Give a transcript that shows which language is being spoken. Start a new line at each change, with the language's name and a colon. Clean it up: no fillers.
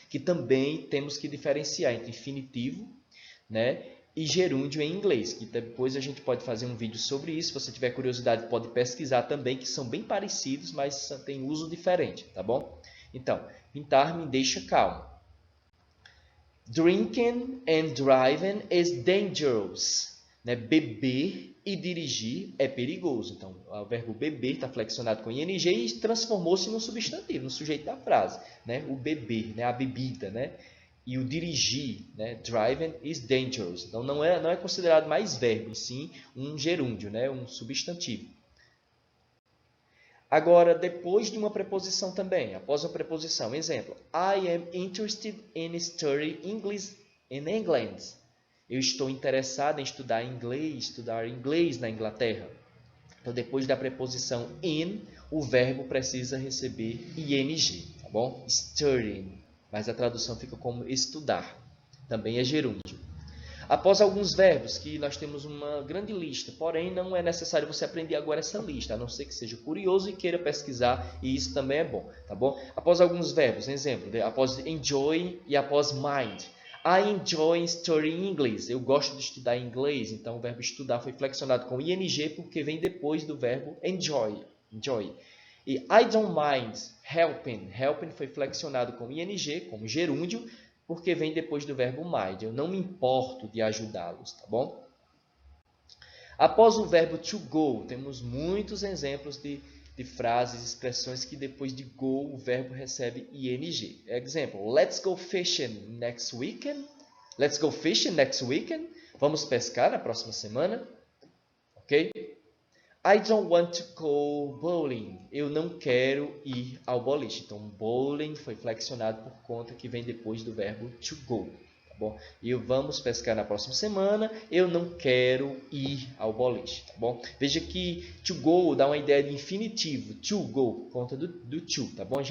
Portuguese: Que também temos que diferenciar entre infinitivo, e gerúndio em inglês, que depois a gente pode fazer um vídeo sobre isso. Se você tiver curiosidade, pode pesquisar também, que são bem parecidos, mas tem uso diferente, tá bom? Então, pintar me deixa calmo.
English: Drinking and driving is dangerous.
Portuguese: Beber e dirigir é perigoso. Então, o verbo beber está flexionado com ing e transformou-se num substantivo, no sujeito da frase. O beber, a bebida, E o dirigir,
English: driving is dangerous.
Portuguese: Então, não é considerado mais verbo, e sim um gerúndio, um substantivo. Agora, depois de uma preposição também, após uma preposição, exemplo,
English: I am interested in studying English in England.
Portuguese: Eu estou interessado em estudar inglês na Inglaterra. Então, depois da preposição in, o verbo precisa receber ing, tá bom? Studying, mas a tradução fica como estudar. Também é gerúndio. Após alguns verbos, que nós temos uma grande lista, porém não é necessário você aprender agora essa lista, a não ser que seja curioso e queira pesquisar, e isso também é bom, tá bom? Após alguns verbos, exemplo, após enjoy e após mind.
English: I enjoy studying English.
Portuguese: Eu gosto de estudar inglês, então o verbo estudar foi flexionado com ing porque vem depois do verbo enjoy. E
English: I don't mind helping.
Portuguese: Helping foi flexionado com ing, como gerúndio, porque vem depois do verbo mind. Eu não me importo de ajudá-los, tá bom? Após o verbo to go, temos muitos exemplos de de frases, expressões que depois de go o verbo recebe ing.
English: Example, let's go fishing next weekend. Let's go fishing next weekend.
Portuguese: Vamos pescar na próxima semana. Ok?
English: I don't want to go bowling.
Portuguese: Eu não quero ir ao boliche. Então, bowling foi flexionado por conta que vem depois do verbo to go. Tá bom? E vamos pescar na próxima semana. Eu não quero ir ao boliche. Tá bom? Veja que to go dá uma ideia de infinitivo. To go, por conta do to. Tá bom?